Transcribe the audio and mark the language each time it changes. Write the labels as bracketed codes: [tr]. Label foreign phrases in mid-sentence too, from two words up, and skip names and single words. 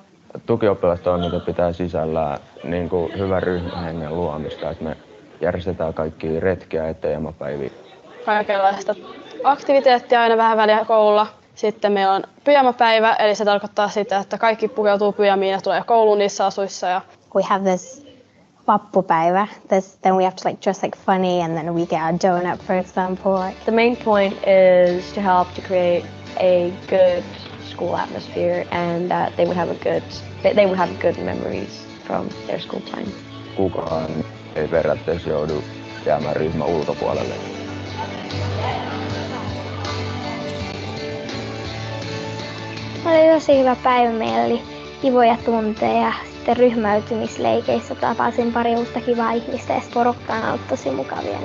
[fi] Tukioppilastoiminta pitää sisällään niin kuin hyvän ryhmähengen luomista, että me järjestetään kaikki retkiä ja teemapäiviä. Kaikenlaista aktiviteettia aina vähän väliä koululla. Sitten meillä on pyjamapäivä, eli se tarkoittaa sitä, että kaikki pukeutuu pyjamiin ja tulee kouluun niissä asuissa. [en] We have this vappupäivä. Then we have to dress funny and then we get our donut, for example. The main point is to help to create a good school atmosphere and that they would have good memories from their school time. [fi] Kukaan ei periaatteessa joudu jäämään ryhmän ulkopuolelle. Oli tosi hyvä päivä. Meillä oli kivoja tunteja ja sitten ryhmäytymisleikeissä tapasin pari uutta kivaa ihmistä ja porukka on ollut tosi mukavia.